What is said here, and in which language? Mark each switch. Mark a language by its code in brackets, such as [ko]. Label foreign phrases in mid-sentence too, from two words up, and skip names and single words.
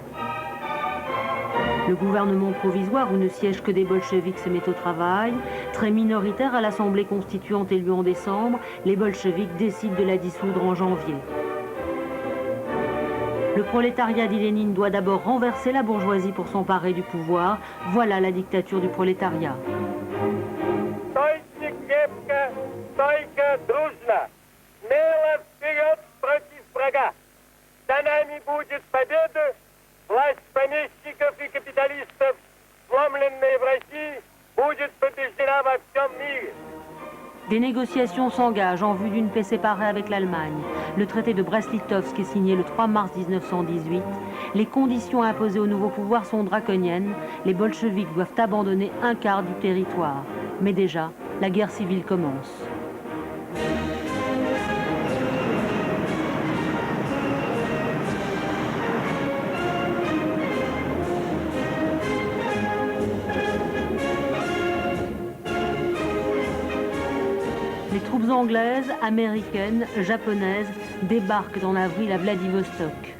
[fr] Le gouvernement provisoire, où ne siègent que des bolcheviks, se met au travail. Très minoritaire à l'Assemblée constituante élue en décembre, les bolcheviks décident de la dissoudre en janvier. Le prolétariat, dit Lénine, doit d'abord renverser la bourgeoisie pour s'emparer du pouvoir. Voilà la dictature du prolétariat. [ru] Власть помещиков и капиталистов, сломленная в России, будет побеждена во всем мире. [fr] Des négociations s'engagent en vue d'une paix séparée avec l'Allemagne. Le traité de Brest-Litovsk est signé le 3 mars 1918. Les conditions imposées au nouveau pouvoir sont draconiennes. Les bolcheviks doivent abandonner un quart du territoire. Mais déjà, la guerre civile commence. Les troupes anglaises, américaines, japonaises débarquent en avril à Vladivostok.